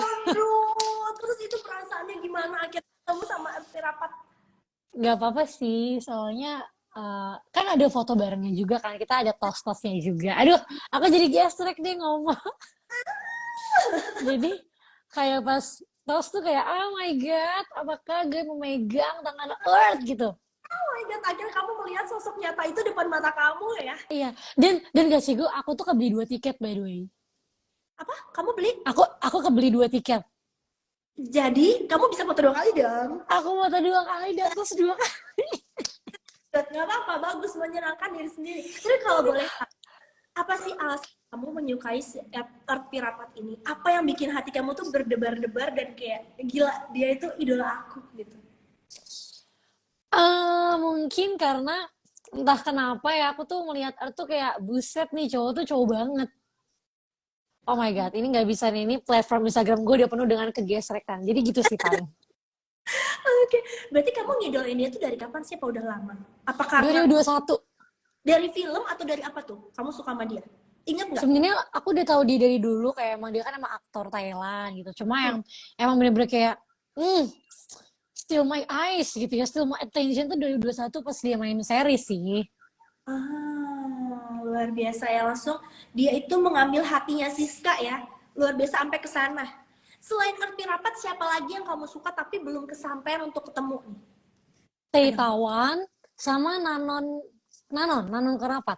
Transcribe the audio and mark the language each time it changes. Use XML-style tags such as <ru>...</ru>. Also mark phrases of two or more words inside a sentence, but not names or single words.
<id>Aduh, terus itu perasaannya gimana akhirnya ketemu sama RT Rapat? Nggak apa-apa sih, soalnya kan ada foto barengnya juga kan, kita ada tos-tosnya juga. Aduh, aku jadi gestrek deh ngomong. Jadi kayak pas tos tuh kayak,</id> <en>oh my god,</en> <id>apakah gue memegang tangan Earth gitu.</id> <en>Oh my god,</en> <id>akhirnya kamu melihat sosok nyata itu depan mata kamu ya? Iya, dan gak sih gue, aku tuh kebeli 2 tiket</id> <en>by the way.</en> <id>Apa? Kamu beli? Aku kebeli 2 tiket. Jadi, kamu bisa foto 2 kali dong? Aku mau 2 kali dan terus 2 kali. Gak apa-apa, bagus, menyenangkan diri sendiri. Tapi kalau boleh, apa sih alasan kamu menyukai si Art Pirapat ini? Apa yang bikin hati kamu tuh berdebar-debar dan kayak, gila, dia itu idola aku gitu? Mungkin karena entah kenapa ya aku tuh melihat Earth tuh kayak buset nih cowok tuh cowok banget.</id> <en>Oh my god,</en> <id>ini nggak bisa nih, ini platform Instagram gue udah penuh dengan kegesrekan. Jadi gitu sih paling. Oke, berarti kamu ngidolain dia tuh dari kapan sih? Apa udah lama? Apa karena 2021. dari film atau dari apa tuh? Kamu suka sama dia? Ingat nggak? Sebenarnya aku udah tahu dia dari dulu kayak emang dia kan emang aktor Thailand gitu. Cuma yang emang bener-bener kayak</id> <en>still my eyes</en> <id>gitu ya,</id> <en>still my attention</en> <id>tuh 2021 pas dia main series sih. Luar biasa ya, langsung dia itu mengambil hatinya Siska ya. Luar biasa sampai ke sana. Selain Arti Rapat, siapa lagi yang kamu suka tapi belum kesampaian untuk ketemu nih? Taitawan sama Nanon Kerapat.</id>